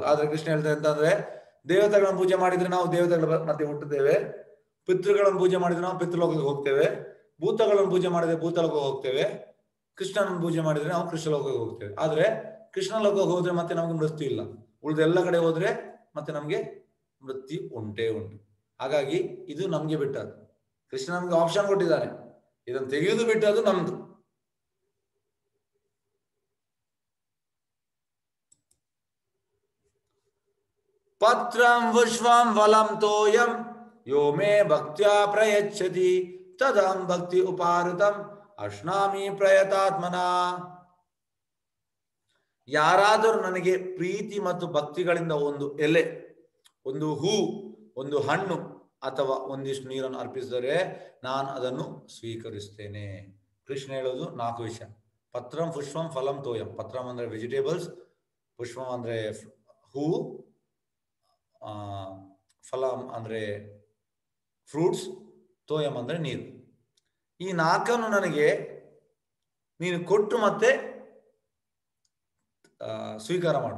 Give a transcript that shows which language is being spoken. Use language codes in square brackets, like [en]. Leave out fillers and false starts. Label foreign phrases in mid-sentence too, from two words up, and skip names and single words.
[kn] ಆದ್ರೆ ಕೃಷ್ಣ ಹೇಳ್ತಾರೆ ಅಂತಂದ್ರೆ, ದೇವತೆಗಳನ್ನು ಪೂಜೆ ಮಾಡಿದ್ರೆ ನಾವು ದೇವತೆಗಳ ಮಧ್ಯೆ ಹುಟ್ಟುತ್ತೇವೆ, ಪಿತೃಗಳನ್ನು ಪೂಜೆ ಮಾಡಿದ್ರೆ ನಾವು ಪಿತೃಲೋಕಕ್ಕೆ ಹೋಗ್ತೇವೆ, ಭೂತಗಳನ್ನು ಪೂಜೆ ಮಾಡಿದ್ರೆ ಭೂತಲೋಕಕ್ಕೆ ಹೋಗ್ತೇವೆ, ಕೃಷ್ಣನನ್ನು ಪೂಜೆ ಮಾಡಿದ್ರೆ ನಾವು ಕೃಷ್ಣ ಲೋಕಕ್ಕೆ ಹೋಗ್ತೇವೆ. ಆದ್ರೆ ಕೃಷ್ಣ ಲೋಕಕ್ಕೆ ಹೋದ್ರೆ ಮತ್ತೆ ನಮ್ಗೆ ಮೃತ್ಯು ಇಲ್ಲ, ಉಳಿದ ಎಲ್ಲ ಕಡೆ ಹೋದ್ರೆ ಮತ್ತೆ ನಮ್ಗೆ ಮೃತ್ಯು ಉಂಟೇ ಉಂಟು. ಹಾಗಾಗಿ ಇದು ನಮ್ಗೆ ಬಿಟ್ಟದ್ದು, ಕೃಷ್ಣ ನಮ್ಗೆ ಆಪ್ಷನ್ ಕೊಟ್ಟಿದ್ದಾನೆ, ಇದನ್ನು ತೆಗೆಯುವುದು ಬಿಟ್ಟದ್ದು ನಮ್ದು. [sa] ಪತ್ರಂ ವಿಶ್ವಂ ವಲಂ ತೋಯಂ ಯೋ ಮೇ ಭಕ್ತ್ಯಾ ಪ್ರಯಚ್ಛತಿ ತದಂ ಭಕ್ತಿ ಉಪಾರತಂ ಅಶ್ನಾಮಿ ಪ್ರಯತಾತ್ಮನಾ. [kn] ಯಾರಾದರೂ ನನಗೆ ಪ್ರೀತಿ ಮತ್ತು ಭಕ್ತಿಗಳಿಂದ ಒಂದು ಎಲೆ, ಒಂದು ಹೂ, ಒಂದು ಹಣ್ಣು ಅಥವಾ ಒಂದಿಷ್ಟು ನೀರನ್ನು ಅರ್ಪಿಸಿದರೆ ನಾನು ಅದನ್ನು ಸ್ವೀಕರಿಸ್ತೇನೆ. ಕೃಷ್ಣ ಹೇಳೋದು 4 ವಿಷಯ: [sa] ಪತ್ರಂ ಪುಷ್ಪಂ ಫಲಂ ತೋಯಂ. [kn] ಪತ್ರಂ ಅಂದ್ರೆ ವೆಜಿಟೇಬಲ್ಸ್, ಪುಷ್ಪಂ ಅಂದ್ರೆ ಹೂ, ಫಲಂ ಅಂದ್ರೆ ಫ್ರೂಟ್ಸ್, ತೋಯಂ ಅಂದ್ರೆ ನೀರು. ಈ 4 ನನಗೆ ನೀನು ಕೊಟ್ಟು ಮತ್ತೆ ಸ್ವೀಕಾರ ಮಾಡು.